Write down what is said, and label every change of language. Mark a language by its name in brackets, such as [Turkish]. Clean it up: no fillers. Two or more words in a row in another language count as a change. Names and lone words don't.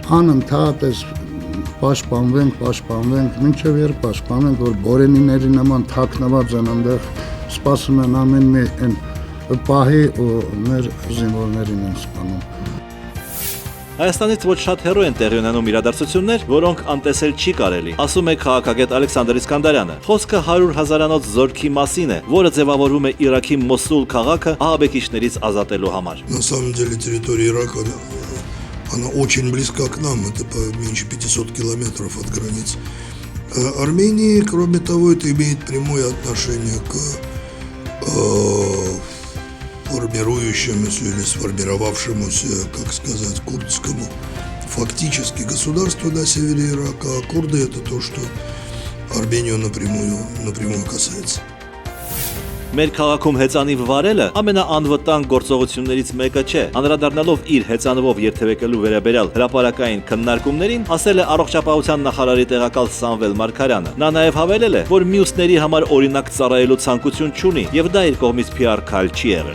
[Armenian] Անընդհատ պաշտպանվենք, մինչև երբ պաշտպանենք, որ բորենիների նման թաքնված են այնտեղ, սպասում են ամեն մի այն պահի ու մեր զինվորներին են սպանում։ Հայաստանից ոչ շատ հեռու են տեղի ունենում իրադարձություններ, որոնք անտեսել չի կարելի, ասում է քաղաքագետ Ալեքսանդր Իսկանդարյանը։ Խոսքը 100 հազարանոց զորքի մասին է, որը ձևավորվում է Իրաքի Մոսուլ քաղաքը ահաբեկիչներից ազատելու համար։ [Russian] На самом деле территория Ирака, она очень близка к нам, это меньше 500 километров от границ Армении. Кроме того, это имеет прямое отношение к формирующемуся или сформировавшемуся, как сказать, курдскому фактически государству на севере Ирака. А курды это то, что Армению напрямую касается. [Armenian] Մեր քաղաքում հեծանիվ վարելը ամենաանվտանգ գործողություններից մեկը չէ։ Անդրադառնալով իր հեծանվով երթևեկելու վերաբերյալ հրապարակային քննարկումներին, ասել է առողջապահության նախարարի տեղակալ Սամվել Մարգարյանը։ Նա նաև հավելել է, որ մյուսների համար օրինակ ծառայելու ցանկություն չունի եւ դա իր կողմից PR քայլ չի եղել։